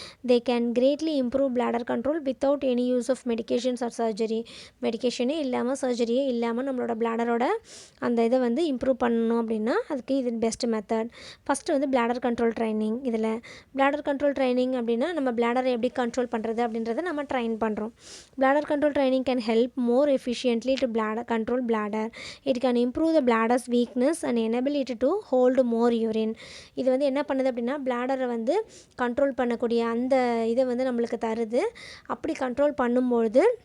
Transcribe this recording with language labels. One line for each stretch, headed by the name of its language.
English: They can greatly improve bladder control without any use of medications or surgery.
Tamil: மெடிகேஷனே இல்லாமல் சர்ஜரியே இல்லாமல் நம்மளோட பிளாடரோட அந்த இதை வந்து இம்ப்ரூவ் பண்ணணும் அப்படின்னா அதுக்கு இது பெஸ்ட் மெத்தட். ஃபஸ்ட்டு வந்து பிளாடர் கண்ட்ரோல் ட்ரைனிங். இதில் பிளாடர் கண்ட்ரோல் ட்ரைனிங் அப்படின்னா நம்ம பிளாடரை எப்படி கண்ட்ரோல் பண்ணுறது அப்படின்றத நம்ம ட்ரைன் பண்ணுறோம்.
English: Bladder control training can help more efficiently to control bladder. It can improve the bladder's weakness and enable it to hold more urine.
Tamil: இது வந்து என்ன பண்ணுது அப்படின்னா பிளாடரை வந்து கண்ட்ரோல் பண்ணக்கூடிய அந்த இதை வந்து நம்மளுக்கு தருது. அப்படி கண்ட்ரோல் பண்ணும்பொழுது